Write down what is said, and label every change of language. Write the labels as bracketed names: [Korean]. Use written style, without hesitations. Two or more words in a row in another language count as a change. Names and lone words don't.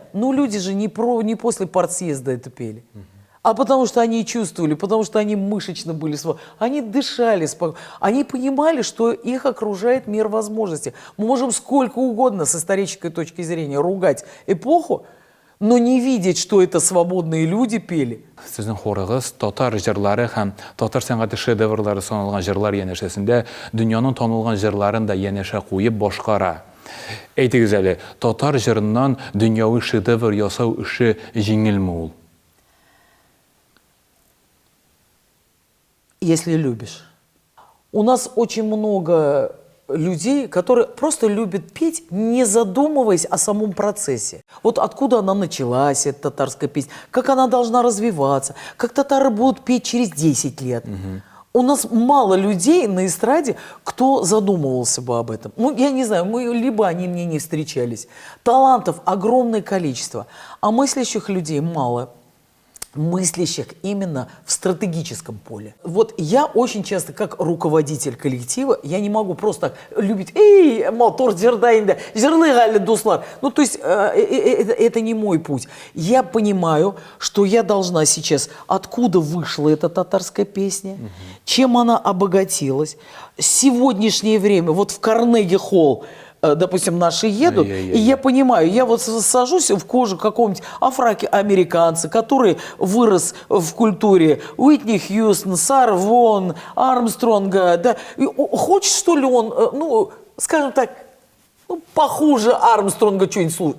[Russian] Ну, люди же не после партсъезда это пели. А потому что они чувствовали, потому что они мышечно были свободны, они дышали спокойно, они понимали, что их окружает мир возможностей. Мы можем сколько угодно с исторической точки зрения ругать эпоху, но не видеть, что это свободные люди пели. [Tatar] Sizin хорыгыз татар җырлары һәм татар сәнгате шедеврлары саналган җырлар янәшәсендә дөньяның танылган җырларын да янәшә куеп башкара. Әйтегез әле, татар җырыннан дөньяви шедевр ясау эше җиңелме ул? [Russian] Если любишь. У нас очень много людей, которые просто любят петь, не задумываясь о самом процессе. Вот откуда она началась, эта татарская песня, как она должна развиваться, как татары будут петь через 10 лет. У нас мало людей на эстраде, кто задумывался бы об этом. Ну, я не знаю, либо они мне не встречались. Талантов огромное количество, а мыслящих людей мало. Мыслящих именно в стратегическом поле. Вот я очень часто, как руководитель коллектива, я не могу просто любить [Tatar] мотор жердайында, жырлы гали дуслар. [Russian] Ну, то есть, это не мой путь. Я понимаю, что я должна сейчас, откуда вышла эта татарская песня, чем она обогатилась. Сегодняшнее время, вот в Карнеги-холл, допустим, наши едут, и я понимаю, я вот сажусь в кожу какого-нибудь афроамериканца, который вырос в культуре Уитни Хьюстон, Сара Вон, Армстронга, да, и хочет, что ли, он, ну, скажем так, ну, похуже Армстронга что-нибудь слушать.